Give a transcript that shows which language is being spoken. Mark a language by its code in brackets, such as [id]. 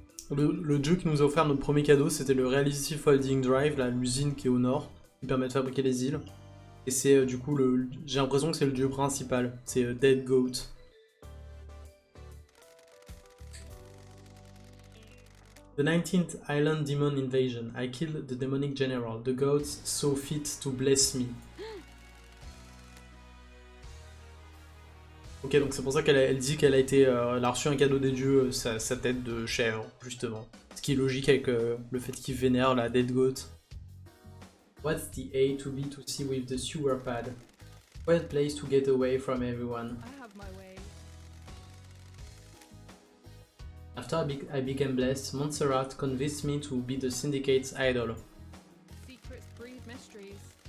[fr] Le dieu qui nous a offert notre premier cadeau, c'était le Reality Folding Drive, l'usine qui est au nord, qui permet de fabriquer les îles. Et c'est du coup, j'ai l'impression que c'est le dieu principal, c'est Dead Goat. [en] The 19th Island Demon Invasion. I killed the demonic general. The gods saw fit to bless me. [fr] Ok, donc c'est pour ça qu'elle dit qu'elle a reçu un cadeau des dieux, sa tête de chèvre, justement. Ce qui est logique avec le fait qu'il vénère la Dead Goat. [en] What's the A to B to C with the sewer pad? Well place to get away from everyone. I have my way. After I became blessed, Montserrat convinced me to be the syndicate's idol. Secrets breed mysteries.